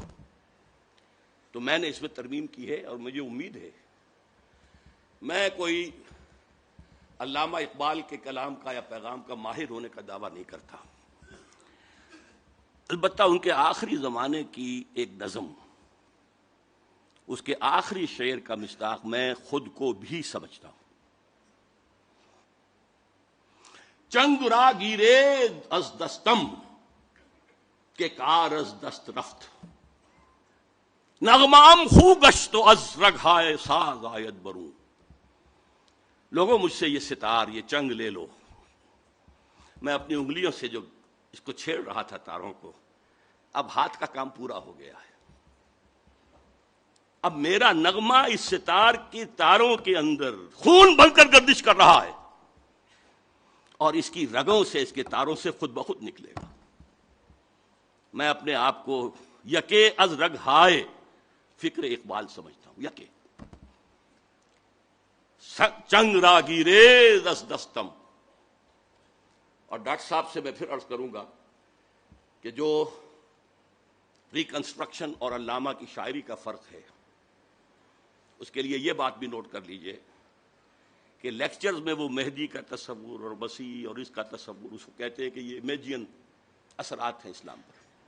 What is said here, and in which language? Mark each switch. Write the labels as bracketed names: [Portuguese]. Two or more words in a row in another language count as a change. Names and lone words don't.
[Urdu] تو میں نے اس میں ترمیم کی ہے، اور مجھے امید ہے میں کوئی علامہ اقبال کے کلام کا یا پیغام کا ماہر ہونے کا دعویٰ نہیں کرتا، البتہ ان کے آخری زمانے کی ایک نظم، اس کے آخری شعر کا مصداق میں خود کو بھی سمجھتا ہوں۔ [Persian] چنگ را گیرے از دستم کہ کار از دست رفت، نغمام خو گشت و از رگھائے ساز آید بروں۔ [Urdu] لوگوں مجھ سے یہ ستار، یہ چنگ لے لو، میں اپنی انگلیوں سے جو اس کو چھیڑ رہا تھا تاروں کو، اب ہاتھ کا کام پورا ہو گیا ہے، اب میرا نغمہ اس ستار کی تاروں کے اندر خون بن کر گردش کر رہا ہے، اور اس کی رگوں سے، اس کے تاروں سے خود بخود نکلے گا۔ میں اپنے آپ کو [Persian] یکے از رگ ہائے فکر اقبال [Urdu] سمجھتا ہوں، [Persian] یکے چنگ را گیریز از دستم۔ [Urdu] اور ڈاکٹر صاحب سے میں پھر عرض کروں گا کہ جو ریکنسٹرکشن اور علامہ کی شاعری کا فرق ہے، اس کے لیے یہ بات بھی نوٹ کر لیجئے کہ لیکچرز میں وہ مہدی کا تصور اور مسیح اور اس کا تصور، اس کو کہتے ہیں کہ یہ امیجین اثرات ہیں اسلام پر۔